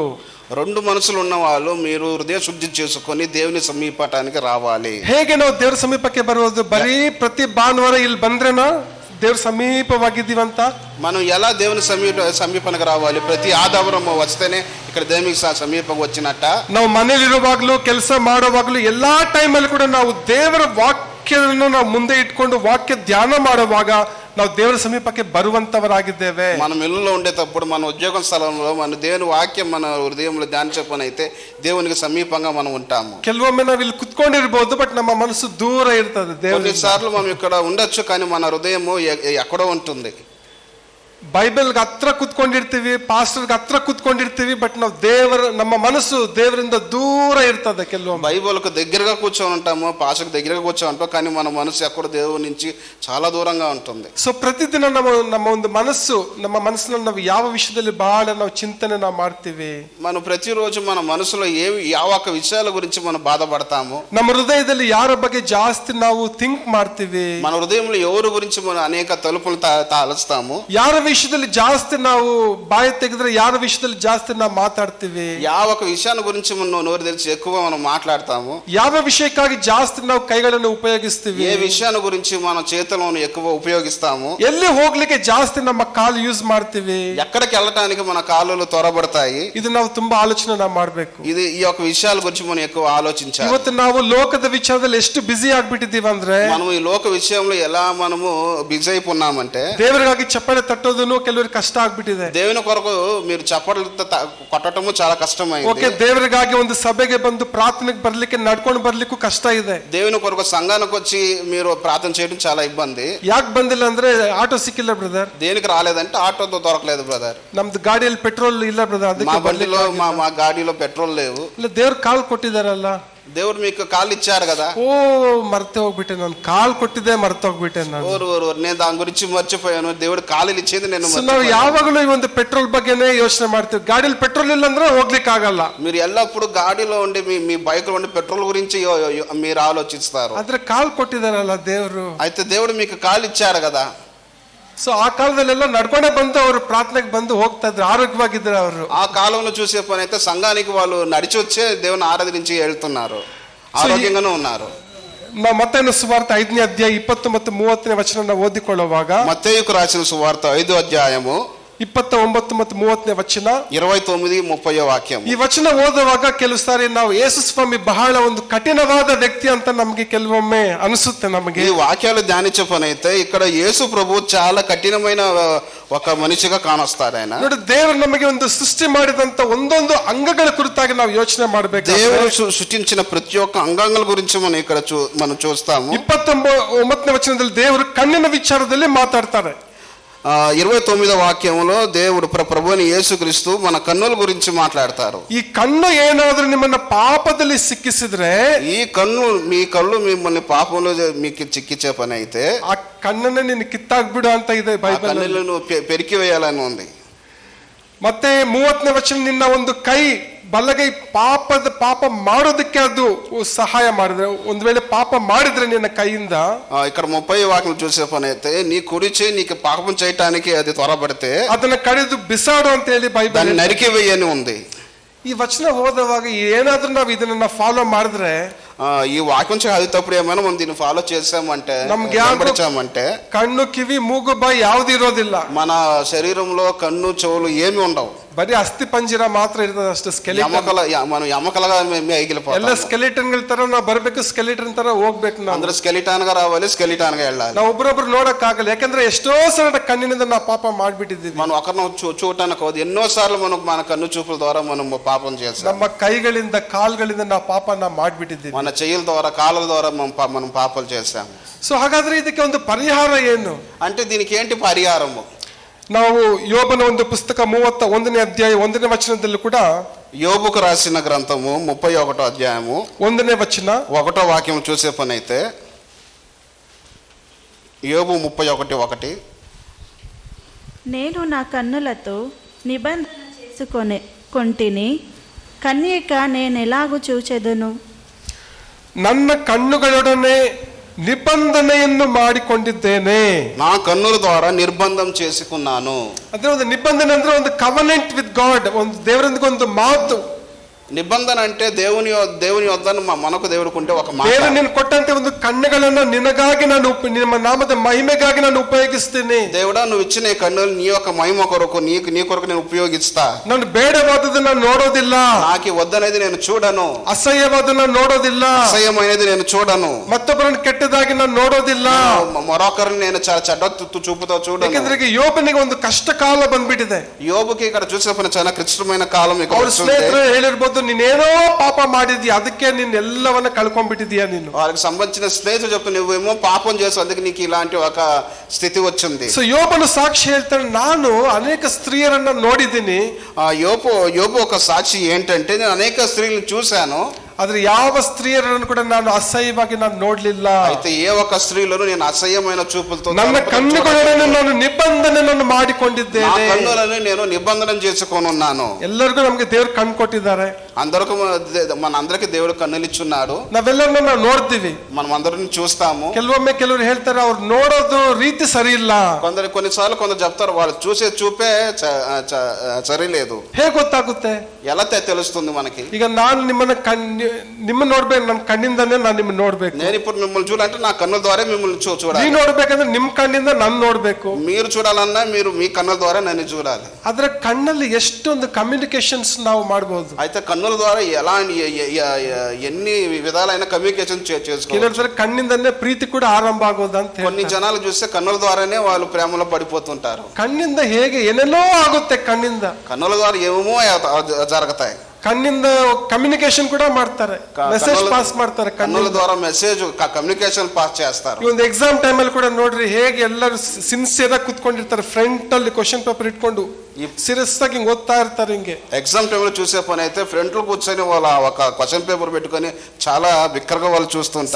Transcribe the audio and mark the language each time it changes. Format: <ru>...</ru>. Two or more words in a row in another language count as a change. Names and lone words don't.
<te>రెండు మనసులు ఉన్న వాళ్ళు మీరు హృదయ శుద్ధి చేసుకొని దేవుని సమీపటానికి రావాలి.</te> <kn>ಹೇಗೆ ನಾವು ದೇವರ ಸಮೀಪಕ್ಕೆ ಬರುವುದು? ಬರೀ ಪ್ರತಿ ಭಾನುವಾರ ಇಲ್ಲಿ ಬಂದ್ರೇನಾ ದೇವ್ರ ಸಮೀಪವಾಗಿದ್ದೀವಂತ?</kn> <te>మనం ఎలా దేవుని సమీపానికి రావాలి? ప్రతి ఆదివారం వస్తేనే ఇక్కడ దేవునికి సమీపం వచ్చినట్ట?</te> <kn>ನಾವು ಮನೇಲಿರುವಾಗ್ಲೂ, ಕೆಲಸ ಮಾಡುವಾಗ್ಲೂ, ಎಲ್ಲಾ ಟೈಮಲ್ಲಿ ಕೂಡ ನಾವು ದೇವರ ವಾಕ್ಯವನ್ನು ನಾವು ಮುಂದೆ ಇಟ್ಕೊಂಡು ವಾಕ್ಯ ಧ್ಯಾನ ಮಾಡುವಾಗ ನಾವು ದೇವರ ಸಮೀಪಕ್ಕೆ ಬರುವಂತವರಾಗಿದ್ದೇವೆ.</kn> <te>మనం ఇల్లులో ఉండేటప్పుడు, మన ఉద్యోగ స్థలంలో మన దేవుని వాక్యం మన హృదయంలో ధ్యానించే పని అయితే దేవునికి సమీపంగా మనం ఉంటాము.</te> <kn>ಕೆಲವೊಮ್ಮೆ ನಾವು ಇಲ್ಲಿ ಕುತ್ಕೊಂಡಿರ್ಬೋದು, ಬಟ್ ನಮ್ಮ ಮನಸ್ಸು ದೂರ ಇರ್ತದೆ.</kn> <te>కొన్నిసార్లు మనం ఇక్కడ ఉండొచ్చు, కానీ మన హృదయము ఎక్కడో ఉంటుంది.</te> <kn>ಬೈಬಲ್ಗೆ ಹತ್ರ ಕೂತ್ಕೊಂಡಿರ್ತೀವಿ, ಪಾಸ್ಟರ್ಗೆ ಹತ್ರ ಕೂತ್ಕೊಂಡಿರ್ತೀವಿ, ಬಟ್ ನಾವು ನಮ್ಮ ಮನಸ್ಸು ದೇವರಿಂದ ದೂರ ಇರ್ತದೆ ಕೆಲವೊಮ್ಮೆ.</kn> <te>బైబిల్కు దగ్గరగా కూర్చొని ఉంటాము, పాస్టర్కి దగ్గరగా కూర్చొని ఉంటాం, కానీ మన మనసు ఎక్కడ దేవుడి నుంచి చాలా దూరంగా ఉంటుంది.</te> <kn>ಸೊ ಪ್ರತಿದಿನ ನಮ್ಮ ಒಂದು ನಮ್ಮ ಮನಸ್ಸಿನಲ್ಲಿ ನಾವು ಯಾವ ವಿಷಯದಲ್ಲಿ ಬಹಳ ನಾವು ಚಿಂತನೆ ನಾವು ಮಾಡ್ತೀವಿ.</kn> <te>మనం ప్రతిరోజు మన మనసులో ಯಾವ ఒక విషయాల గురించి మనం బాధపడతాము.</te> <kn>ನಮ್ಮ ಹೃದಯದಲ್ಲಿ ಯಾರ ಬಗ್ಗೆ ಜಾಸ್ತಿ ನಾವು ಥಿಂಕ್ ಮಾಡ್ತೀವಿ.</kn> <te>మన హృదయంలో ఎవరి గురించి మనం అనేక తలుపులు తలుస్తాము.</te> <kn>ಯಾರ ವಿಷಯದಲ್ಲಿ ಜಾಸ್ತಿ ನಾವು ಬಾಯಿ ತೆಗೆದ್ರೆ ಯಾರ ವಿಷಯದಲ್ಲಿ ಜಾಸ್ತಿ ನಾವು ಮಾತಾಡ್ತೀವಿ.</kn> <te>ಯಾವ ఒక విషయాన్ని గురించి మనం నోరు తెరిచి ఎక్కువ మనం మాట్లాడతాము.</te> <kn>ಯಾವ ವಿಷಯಕ್ಕಾಗಿ ಜಾಸ್ತಿ ನಾವು ಕೈಗಳನ್ನು ಉಪಯೋಗಿಸ್ತೀವಿ.</kn> <te>ఏ విషయాన్ని గురించి మన చేతులను ఎక్కువ ఉపయోగిస్తాము.</te> <kn>ಎಲ್ಲಿ ಹೋಗ್ಲಿಕ್ಕೆ ಜಾಸ್ತಿ ನಮ್ಮ ಕಾಲು ಯೂಸ್ ಮಾಡ್ತೀವಿ.</kn> <te>ఎక్కడికి వెళ్ళటానికి మన కాళ్ళు త్వరపడతాయి.</te> <kn>ಇದು ನಾವು ತುಂಬಾ ಆಲೋಚನೆ ನಾವು ಮಾಡ್ಬೇಕು.</kn> <te>ఈ యొక్క విషయాల గురించి మనం ఎక్కువ ఆలోచించాలి.</te> <kn>ಇವತ್ತು ನಾವು ಲೋಕದ ವಿಚಾರದಲ್ಲಿ ಎಷ್ಟು ಬಿಸಿ ಆಗ್ಬಿಟ್ಟಿದ್ದೀವಿ ಅಂದ್ರೆ</kn> <te>మనం ఈ లోక విషయంలో ఎలా మనము బిజీ అయిపోన్నామంటే</te> <kn>ದೇವರಿಗಾಗಿ ಚಪ್ಪಾಳೆ ತಟ್ಟೋದನ್ನು ಕೆಲವರಿಗೆ ಕಷ್ಟ ಆಗ್ಬಿಟ್ಟಿದೆ.</kn> <te>దేవుని కొరకు మీరు చప్పట్లు కొట్టడము చాలా కష్టమైంది.</te> <kn>ಓಕೆ, ದೇವರಿಗಾಗಿ ಒಂದು ಸಭೆಗೆ ಬಂದು ಪ್ರಾರ್ಥನೆಗೆ ಬರ್ಲಿಕ್ಕೆ ನಡ್ಕೊಂಡು ಬರ್ಲಿಕ್ಕೂ ಕಷ್ಟ ಇದೆ.</kn> <te>దేవుని కొరకు సంఘానికి వచ్చి మీరు ప్రార్థన చేయడం చాలా ఇబ్బంది.</te> <kn>ಯಾಕೆ ಬಂದಿಲ್ಲ ಅಂದ್ರೆ ಆಟೋ ಸಿಕ್ಕಿಲ್ಲ ಬ್ರದರ್.</kn> <te>దేనికి రాలేదంటే ఆటో దొరకలేదు బ్రదర్.</te> <kn>ನಮ್ದು ಗಾಡಿಯಲ್ಲಿ ಪೆಟ್ರೋಲ್ ಇಲ್ಲ ಬ್ರದರ್,</kn> <te>మా</te> <kn>ಅದಕ್ಕೆ</kn> <te>బండిలో మా గాడిలో పెట్రోల్ లేవు.</te> <kn>ಇಲ್ಲ, ದೇವ್ರ ಕಾಲ್ ಕೊಟ್ಟಿದಾರಲ್ಲ,</kn> <te>దేవుడు మీకు కాళ్ళు ఇచ్చారు కదా.</te> <kn>ಓ ಮರ್ತೆ ಹೋಗ್ಬಿಟ್ಟೆ, ನಾನು ಕಾಲ್ ಕೊಟ್ಟಿದ್ದೆ ಮರ್ತೆ ಹೋಗ್ಬಿಟ್ಟೆ ನಾನು.</kn> <te>నేను దాని గురించి మర్చిపోయాను. దేవుడు కాళ్ళు ఇచ్చేది నేను</te> <kn>ನಾವು ಯಾವಾಗಲೂ ಈ ಒಂದು ಪೆಟ್ರೋಲ್ ಬಗ್ಗೆನೇ ಯೋಚನೆ ಮಾಡ್ತೀವಿ. ಗಾಡಿಯಲ್ಲಿ ಪೆಟ್ರೋಲ್ ಇಲ್ಲ ಅಂದ್ರೆ ಹೋಗ್ಲಿಕ್ಕೆ ಆಗಲ್ಲ.</kn> <te>మీరు ఎల్లప్పుడు గాడిలో ఉండి మీ బైక్ లో ఉండి పెట్రోల్ గురించి మీరు ఆలోచిస్తారు.</te> <kn>ಆದ್ರೆ ಕಾಲ್ ಕೊಟ್ಟಿದಾರಲ್ಲ ದೇವ್ರು.</kn> <te>అయితే దేవుడు మీకు కాళ్ళు ఇచ్చారు కదా.</te> <kn>ಸೊ ಆ ಕಾಲದಲ್ಲೆಲ್ಲ ನಡ್ಕೊಂಡೇ ಬಂದು ಅವರು ಪ್ರಾರ್ಥನೆಗೆ ಬಂದು ಹೋಗ್ತಾ ಇದ್ರು, ಆರೋಗ್ಯವಾಗಿದ್ರು ಅವರು.</kn> <te>ఆ కాలంలో చూసే పని అయితే సంఘానికి వాళ్ళు నడిచి వచ్చే దేవుని ఆరాధించి వెళ్తున్నారు, ఆరోగ్యంగానే ఉన్నారు.</te> <kn>ನಾವು ಮತ್ತೇನು ಸುವಾರ್ತೆ 5ನೇ ಅಧ್ಯಾಯ 29-30 ವಚನ ನಾವು ಓದಿಕೊಳ್ಳುವಾಗ,</kn> <te>మత్తయికు రాసిన సువార్త 5వ అధ్యాయము</te> <kn>29 ಮತ್ತು 30 ವಚನ,</kn> <te>29-30 వాక్యం.</te> <kn>ಈ ವಚನ ಓದುವಾಗ ಕೆಲವು ಸಾರಿ ನಾವು ಯೇಸು ಸ್ವಾಮಿ ಬಹಳ ಒಂದು ಕಠಿಣವಾದ ವ್ಯಕ್ತಿ ಅಂತ ನಮಗೆ ಕೆಲವೊಮ್ಮೆ ಅನಿಸುತ್ತೆ ನಮಗೆ.</kn> <te>ఈ వాక్యాలు ధ్యానించే పని అయితే ఇక్కడ యేసు ప్రభు చాలా కఠినమైన ఒక మనిషిగా కానొస్తారు. ఆయన</te> <kn>ನೋಡಿ, ದೇವರು ನಮಗೆ ಒಂದು ಸೃಷ್ಟಿ ಮಾಡಿದಂತ ಒಂದೊಂದು ಅಂಗಗಳ ಕುರಿತಾಗಿ ನಾವು ಯೋಚನೆ ಮಾಡಬೇಕು.</kn> <te>దేవుడు సృష్టించిన ప్రతి ఒక్క అంగాంగాల గురించి మనం ఇక్కడ మనం చూస్తాము.</te> <kn>29ನೇ ವಚನದಲ್ಲಿ ದೇವರು ಕಣ್ಣಿನ ವಿಚಾರದಲ್ಲಿ ಮಾತಾಡ್ತಾರೆ.</kn> <te>29వ వాక్యంలో దేవుడు ప్రభువైన యేసుక్రీస్తు మన కన్నుల గురించి మాట్లాడతారు.</te> <kn>ಈ ಕಣ್ಣು ಏನಾದ್ರೂ ನಿಮ್ಮನ್ನ ಪಾಪದಲ್ಲಿ ಸಿಕ್ಕಿಸಿದ್ರೆ,</kn> <te>మీ కళ్ళు మిమ్మల్ని పాపంలో మీకు చిక్కించే పని అయితే</te> <kn>ಆ ಕಣ್ಣನ್ನೇ ನೀನು ಕಿತ್ತಾಕ್ಬಿಡು ಅಂತ ಇದೆ ಬೈಬಲ್.</kn> <te>కన్నులను పెరికి వేయాలని ఉంది.</te> <kn>ಮತ್ತೆ 30ನೇ ವಚನ, ನಿನ್ನ ಒಂದು ಕೈ ಬಲಗೈ ಪಾಪ ಮಾಡೋದಕ್ಕೆ ಅದು ಸಹಾಯ ಮಾಡಿದ್ರೆ, ಒಂದ್ ವೇಳೆ ಪಾಪ ಮಾಡಿದ್ರೆ ನಿನ್ನ ಕೈಯಿಂದ,</kn> <te>ఇక్కడ 30 వాక్యం చూసే పని అయితే నీ కుడి చేయి నీకు పాపం చేయటానికి అది త్వరపడితే</te> <kn>ಅದನ್ನ ಕಡಿದು ಬಿಸಾಡು ಅಂತ ಹೇಳಿ ಬೈಬಲ್</kn> <te>నరికి వేయని ఉంది.</te> <kn>ಈ ವಚನ ಓದುವಾಗ ಏನಾದ್ರೂ ನಾವು ಇದನ್ನ ಫಾಲೋ ಮಾಡಿದ್ರೆ,</kn> <te>ఈ వాక్యం చదివేటప్పుడు ఏమైనా మనం దీన్ని ఫాలో చేసామంటే,</te> <kn>ನಮ್ಗೆ ಕಣ್ಣು ಕಿವಿ ಮೂಗು ಬಾಯಿ ಯಾವ್ದು ಇರೋದಿಲ್ಲ.</kn> <te>మన శరీరంలో కన్ను చెవులు ఏమి ఉండవు,</te> <kn>ಬರೀ ಅಸ್ಥಿ ಪಂಜರ ಮಾತ್ರ ಇರ್ತದೆ ಅಷ್ಟೇ.</kn> <te>మనం ఎమకలుగా</te> <kn>ಎಲ್ಲ ಸ್ಕೆಲಿಟನ್ ಗಳ ತರ ನಾವು ಬರ್ಬೇಕು, ಸ್ಕೆಲಿಟನ್ ತರ ಹೋಗ್ಬೇಕು. ನಾವು</kn> <te>అందరూ స్కెలిటాన్ గా రావాలి, స్కెలిటాన్ గా వెళ్ళాలి.</te> <kn>ನಾವು ಒಬ್ಬರೊಬ್ರು ನೋಡಕ್ ಆಗಲ್ಲ, ಯಾಕಂದ್ರೆ ಎಷ್ಟೋ ಸಲ ಕಣ್ಣಿನಿಂದ ನಾವು ಪಾಪ ಮಾಡ್ಬಿಟ್ಟಿದ್ದೀವಿ.</kn> <te>మనం ఒకరిని చూడటానికి ಹೋದ್ ఎన్నో సార్లు మన కన్ను చూపుల ద్వారా మనం పాపం చేస్తాం.</te> <kn>ನಮ್ಮ ಕೈಗಳಿಂದ ಕಾಲ್ಗಳಿಂದ ನಾವು ಪಾಪನ ಮಾಡ್ಬಿಟ್ಟಿದ್ದೀವಿ.</kn> <te>మన చెయ్యిల ద్వారా కాళ్ళ ద్వారా మనం పాపాలు చేస్తాం.</te> <kn>ಸೊ ಹಾಗಾದ್ರೆ ಇದಕ್ಕೆ ಒಂದು ಪರಿಹಾರ ಏನು</kn> <te>అంటే దీనికి ఏంటి పరిహారము?</te> <kn>ನಾವು ಯೋಬನ ಒಂದು ಪುಸ್ತಕ 31ನೇ ಅಧ್ಯಾಯ 1ನೇ ವಚನದಲ್ಲೂ ಕೂಡ,</kn> <te>యోబుకు రాసిన గ్రంథము 31వ అధ్యాయము</te> <kn>1ನೇ ವಚನ</kn> <te>1వ వాక్యం చూసే పని అయితే, యోబు 31:1, నేను నా కన్నులతో నిబంధన చేసుకొంటిని, కన్యక నేనెలాగు చూచెదను.</te> <kn>ನನ್ನ ಕಣ್ಣುಗಳೊಡನೆ ನಿಬಂಧನೆಯನ್ನು ಮಾಡಿಕೊಂಡಿದ್ದೇನೆ.</kn> <te>నా కన్నుల ద్వారా నిర్బంధం చేసుకున్నాను.</te> <kn>ಅಂದ್ರೆ ಒಂದು ನಿಬಂಧನೆ ಅಂದ್ರೆ ಒಂದು</kn> <en>covenant with God,</en> <kn>ಒಂದು ದೇವರೊಂದಿಗೆ ಒಂದು ಮಾತು.</kn> <te>నిబంధన అంటే దేవుని వద్ద మనకు దేవుడుకుంటే ఒక మాట.</te> <kn>ದೇವರು ನಿನಗೆ ಕೊಟ್ಟಂತೆ ಒಂದು ಕಣ್ಣುಗಳನ್ನು ನಿನಗಾಗಿ ನಾನು ನಿಮ್ಮ ನಾಮದ ಮಹಿಮೆಗಾಗಿ ನಾನು ಉಪಯೋಗಿಸ್ತೀನಿ.</kn> <te>దేవుడా, నువ్వు ఇచ్చిన ఈ కన్నులు నీ యొక్క మహిమ కొరకు నీ కొరకు నేను ఉపయోగిస్తా.</te> <kn>ನಾನು ಬೇಡವಾದದನ್ನ ನೋಡೋದಿಲ್ಲ,</kn> <te>నాకు వద్దనేది నేను చూడను,</te> <kn>ಅಸಹ್ಯವಾದನ್ನ ನೋಡೋದಿಲ್ಲ,</kn> <te>అసహ్యమైనది నేను చూడను,</te> <kn>ಮತ್ತೊಬ್ಬರನ್ನು ಕೆಟ್ಟದಾಗಿ ನಾನು ನೋಡೋದಿಲ್ಲ,</kn> <te>మరొకరిని నేను చాలా చెడ్డ చూపుతో చూడను.</te> <kn>ಯಾಕಂದ್ರೆ ಈಗ ಯೋಬನಿಗೆ ಒಂದು ಕಷ್ಟ ಕಾಲ ಬಂದ್ಬಿಟ್ಟಿದೆ.</kn> <te>యోబుకి ఇక్కడ చూసే పని చాలా క్లిష్టమైన కాలం.</te> <kn>ಅವ್ರ ಸ್ನೇಹಿತರು ಹೇಳಿರ್ಬೋದು, ಹೇಳ್ಬೋದು ನೀನೇನೋ ಪಾಪ ಮಾಡಿದ್ಯಾ, ಅದಕ್ಕೆ ನೀನ್ ಎಲ್ಲವನ್ನ ಕಳ್ಕೊಂಡ್ಬಿಟ್ಟಿದ್ಯಾ ನೀನು.</kn> <te>వాళ్ళకి సంబంధించిన స్నేహితులు చెప్తారు నువ్వేమో పాపం చేసావు అందుకే నీకు ఇలాంటి ఒక స్థితి వచ్చింది.</te> <kn>ಸೊ ಯೋಬನು ಸಾಕ್ಷಿ ಹೇಳ್ತಾನೆ, ನಾನು ಅನೇಕ ಸ್ತ್ರೀಯರನ್ನ ನೋಡಿದ್ದೀನಿ,</kn> <te>యోబు ఒక సాక్షి ఏంటంటే నేను అనేక స్త్రీలను చూశాను,</te> <kn>ಆದ್ರೆ ಯಾವ ಸ್ತ್ರೀಯರನ್ನು ಕೂಡ ನಾನು ಅಸಹ್ಯವಾಗಿ ನಾನು ನೋಡ್ಲಿಲ್ಲ.</kn> <te>అయితే ఏ ఒక్క స్త్రీలను నేను అసహ్యమైన చూపులతో</te> <kn>ನನ್ನ ಕಣ್ಣುಗಳನ್ನು ನಾನು ನಿಬಂಧನೆಯನ್ನು ಮಾಡಿಕೊಂಡಿದ್ದೇನೆ.</kn> <te>కన్నులను నేను నిబంధన చేసుకొనున్నాను.</te> <kn>ಎಲ್ಲರಿಗೂ ನಮ್ಗೆ ದೇವ್ರು ಕಣ್ಣು ಕೊಟ್ಟಿದ್ದಾರೆ,</kn> <te>అందరికీ మన అందరికి దేవుడు కన్నులు ఇచ్చున్నాడు.</te> <kn>ನಾವೆಲ್ಲರನ್ನ ನಾವು ನೋಡ್ತೀವಿ,</kn> <te>మనం అందరిని చూస్తాము.</te> <kn>ಕೆಲವೊಮ್ಮೆ ಕೆಲವರು ಹೇಳ್ತಾರೆ ಅವ್ರು ನೋಡೋದು ರೀತಿ ಸರಿ ಇಲ್ಲ.</kn> <te>కొన్నిసార్లు కొందరు చెప్తారు వాళ్ళు చూసే చూపే సరిలేదు.</te> <kn>ಹೇಗೆ ಗೊತ್ತಾಗುತ್ತೆ?</kn> <te>ఎలా తెలుస్తుంది మనకి?</te> <kn>ಈಗ ನಾನು ನಿಮ್ಮ ನೋಡ್ಬೇಕು, ನನ್ನ ಕಣ್ಣಿಂದಾನೇ ನಾನು ನಿಮ್ಮನ್ನ ನೋಡ್ಬೇಕು.</kn> <te>నేను ఇప్పుడు మిమ్మల్ని చూడాలంటే నా కన్నుల ద్వారా మిమ్మల్ని చూడాలి.</te> <kn>ನೀವ್ ನೋಡ್ಬೇಕಂದ್ರೆ ನಿಮ್ ಕಣ್ಣಿಂದ ನನ್ ನೋಡ್ಬೇಕು.</kn> <te>మీరు చూడాలన్నా మీరు మీ కన్నుల ద్వారా నన్ను చూడాలి.</te> <kn>ಆದ್ರೆ ಕಣ್ಣಲ್ಲಿ ಎಷ್ಟೊಂದು ಕಮ್ಯುನಿಕೇಶನ್ಸ್ ನಾವು ಮಾಡಬಹುದು.</kn> <te>అయితే కన్నుల ద్వారా ఎన్ని విధాలైన కమ్యూనికేషన్ చేసుకోవచ్చు.</te> <kn>ಕೆಲವರು ಕಣ್ಣಿಂದನೇ ಪ್ರೀತಿ ಕೂಡ ಆರಂಭ ಆಗೋದಂತ</kn> <te>కొన్ని జనాలు చూస్తే కన్నుల ద్వారానే వాళ్ళు ప్రేమలో పడిపోతుంటారు.</te> <kn>ಕಣ್ಣಿಂದ ಹೇಗೆ ಏನೆಲ್ಲೋ ಆಗುತ್ತೆ, ಕಣ್ಣಿಂದ</kn> <te>కన్నుల ద్వారా ఏమేమో జరుగుతాయి.</te> <kn>ಕಣ್ಣಿಂದ ಕಮ್ಯುನಿಕೇಶನ್ ಕೂಡ ಮಾಡ್ತಾರೆ,</kn> <en>message pass</en> <kn>ಮಾಡ್ತಾರೆ.</kn> <te>కన్నుల ద్వారా</te> <en>message communication pass</en> <te>చేస్తారు.</te> <kn>ಈ ಒಂದು</kn> <en>exam time</en> <kn>ಅಲ್ಲಿ ಕೂಡ ನೋಡ್ರಿ ಹೇಗೆ ಎಲ್ಲರೂ ಸಿನ್ಸಿಯರ್ ಆಗಿ ಕುತ್ಕೊಂಡಿರ್ತಾರೆ, ಫ್ರಂಟ್ ಅಲ್ಲಿ</kn> <en>question paper</en> <kn>ಇಟ್ಕೊಂಡು ಸೀರಿಯಸ್ ಆಗಿ ಹಿಂಗ್ ಓದ್ತಾ ಇರ್ತಾರೆ. ಹಿಂಗೆ</kn> <en>exam time</en> <te>చూసే పని అయితే ఫ్రంట్ లో కూర్చొని వాళ్ళ ఒక</te> <en>question paper</en> <te>పెట్టుకొని చాలా బిక్కరగా వాళ్ళు చూస్తుంటారు.</te>